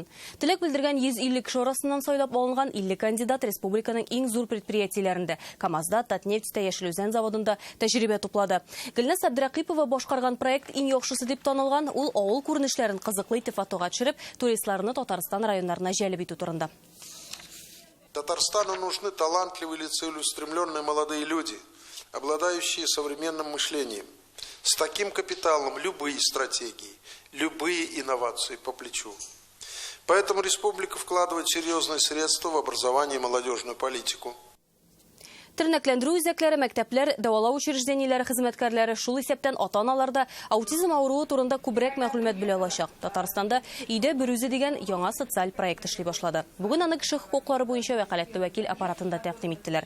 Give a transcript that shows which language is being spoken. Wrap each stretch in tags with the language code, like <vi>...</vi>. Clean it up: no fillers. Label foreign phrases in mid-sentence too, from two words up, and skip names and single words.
<tt>Теләк белдергән 150 кеше арасыннан сайлап алынган 50 кандидат республиканың иң зур предприятиеләрендә, КамАЗда, Татнефтьтә, Яшел Үзән заводында тәҗрибә туплады. Гөлназ Абдракыйпова башкарган проект иң яхшысы дип танылган. Ул авыл күренешләрен кызыклы итеп фотога төшереп, туристларны Татарстан районнарына җәлеп итү турында.</tt> <ru>Татарстану нужны талантливые и целеустремленные молодые люди, обладающие современным мышлением. С таким капиталом любые стратегии, любые инновации по плечу. Поэтому республика вкладывает серьезные средства в образование и молодежную политику.</ru> <tt>Тернәкләндерү үзәкләре, мәктәпләр, дәвалау учреждениеләре хезмәткәрләре шул исәптән ата-аналарда аутизм авыруы турында күбрәк мәгълүмат белә алачак. Татарстанда "Өйдә бер үзе" дигән яңа социаль проект эшли башлады. Бүген аны кеше хокуклары буенча вәкаләтле вәкил аппаратында тәкъдим иттеләр.</tt>